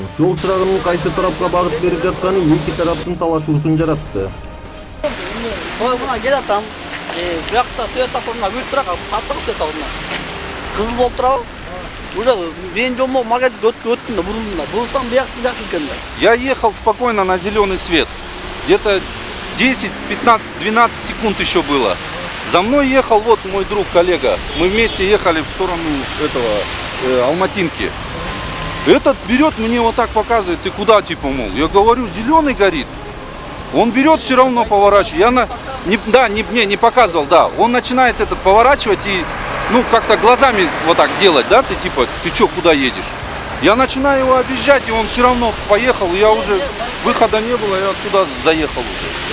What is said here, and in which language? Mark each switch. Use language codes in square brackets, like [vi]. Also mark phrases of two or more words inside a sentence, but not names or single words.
[ky] Жол чырагынын кайсы тарапка багыт берип жатканы эки тараптын талашуусун жаратты. Мына келатам. Буякта светофоруна күтүп турак, каттык светофоруна. Кызыл болуп турабы? Уже мен жолмо магазин өттүм да бурулдум да. Бурулсам буякты жакшы экен да. [ru] Я ехал спокойно на зеленый свет. Где-то 10, 15, 12 секунд еще было. За мной ехал вот мой друг, коллега. Мы вместе ехали в сторону этого Алматинки. Этот берет, мне вот так показывает, ты куда, типа, мол. Я говорю, зеленый горит. Он берет, все равно поворачивает. Не показывал, да. Он начинает поворачивать и, ну, как-то глазами вот так делать, да, ты типа, ты что, куда едешь? Я начинаю его объезжать, и он все равно поехал, и я уже, выхода не было, я отсюда заехал уже.